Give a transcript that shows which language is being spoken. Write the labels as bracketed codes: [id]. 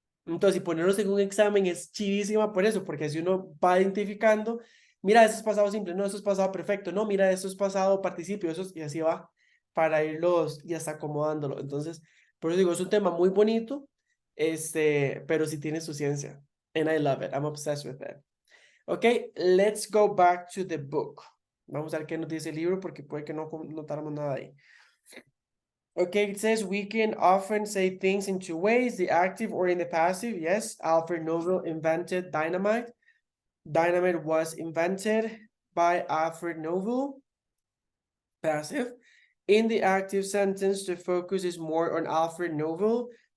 [es] Entonces, y ponerlos en un examen es chivísima por eso, porque si uno va identificando, mira, eso es pasado simple, no, eso es pasado perfecto, no, mira, eso es pasado participio, eso y así va para irlos y hasta acomodándolo. Entonces, por eso digo, es un tema muy bonito, pero sí tiene su ciencia. [en] And I love it. I'm obsessed with it. Okay, let's go back to the book. [es] Vamos a ver qué nos dice el libro porque puede que no notáramos nada ahí. [en] Okay, it says we can often say things in two ways, the active or in the passive. Yes, Alfred Nobel invented dynamite. Dynamite was invented by Alfred Nobel. Passive. In the active sentence, the focus is more on Alfred Nobel.